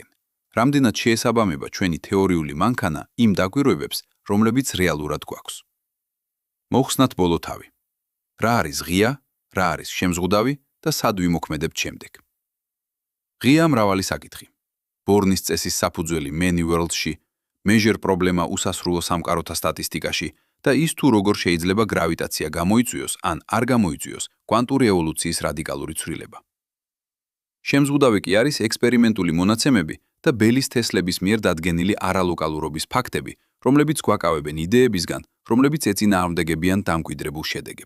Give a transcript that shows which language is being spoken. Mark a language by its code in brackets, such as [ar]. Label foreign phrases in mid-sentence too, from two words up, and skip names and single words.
[ka] რამდენად შეესაბამება ჩვენი თეორიული მანქანა იმ დაკვირვებებს, რომლებიც რეალურად გვაქვს. მოხსნათ ბოლო თავი. რა არის ღია, რა არის შემზღუდავი და სად ვიმოქმედებთ შემდეგ. ღია მრავალი საკითხი. ბორნის წესის საფუძველი [en] many worlds- [ka] ში, measure პრობლემა უსასრულო სამყაროთა სტატისტიკაში და ის თუ როგორ შეიძლება გრავიტაცია გამოიწვიოს ან არ გამოიწვიოს კვანტური ევოლუციის რადიკალური ცვლილება. შემზღუდავი კი არის ექსპერიმენტული მონაცემები და ბელის თესლების მიერ დადგენილი არალოკალურობის ფაქტები, რომლებიც გვაკავებენ იდეებისგან, რომლებიც ეწინააღმდეგებიან დამკვიდრებულ შედეგებს.